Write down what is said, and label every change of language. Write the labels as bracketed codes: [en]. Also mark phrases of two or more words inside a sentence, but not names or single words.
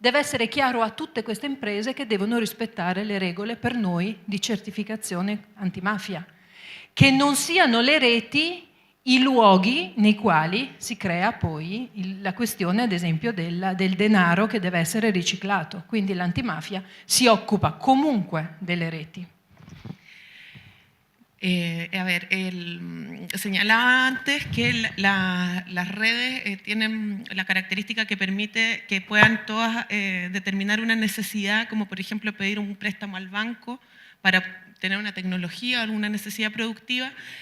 [it] deve essere chiaro a tutte queste imprese che devono rispettare le regole per noi di certificazione antimafia, che non siano le reti i luoghi nei quali si crea poi la questione, ad esempio, del denaro che deve essere riciclato. Quindi l'antimafia si occupa comunque delle reti. [es] A ver, señalaba antes que las redes tienen la característica que permite que puedan todas determinar una necesidad, como por ejemplo pedir un préstamo al banco para tener una tecnología o alguna necesidad productiva